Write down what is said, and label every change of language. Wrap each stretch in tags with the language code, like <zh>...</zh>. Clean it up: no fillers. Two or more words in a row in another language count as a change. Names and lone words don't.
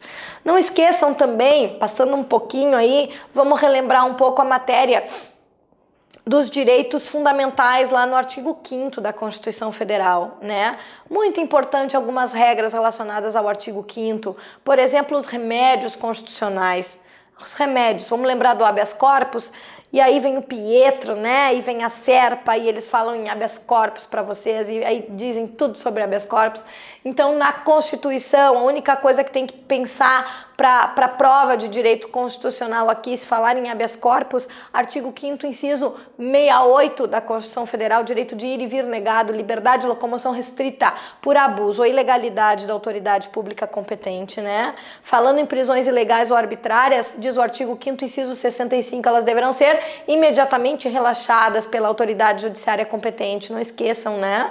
<pt>Não esqueçam também, passando um pouquinho aí, vamos relembrar um pouco a matéria dos direitos fundamentais lá no artigo 5º da Constituição Federal, né? Muito importante algumas regras relacionadas ao artigo 5º, por exemplo, os remédios constitucionais. Os remédios, vamos lembrar do</pt> <la>habeas corpus,</la> <pt>e aí vem o Pietro, né? E vem a Serpa, e eles falam em</pt> <la>habeas corpus</la> <pt>para vocês, e aí dizem tudo sobre</pt> <la>habeas corpus.</la> <pt>Então, na Constituição, a única coisa que tem que pensar para a prova de direito constitucional aqui, se falar em</pt> <la>habeas corpus,</la> <pt>artigo 5º, inciso 68 da Constituição Federal, direito de ir e vir negado, liberdade de locomoção restrita por abuso ou ilegalidade da autoridade pública competente, né? Falando em prisões ilegais ou arbitrárias, diz o artigo 5º, inciso 65, elas deverão ser imediatamente relaxadas pela autoridade judiciária competente, não esqueçam, né?</pt>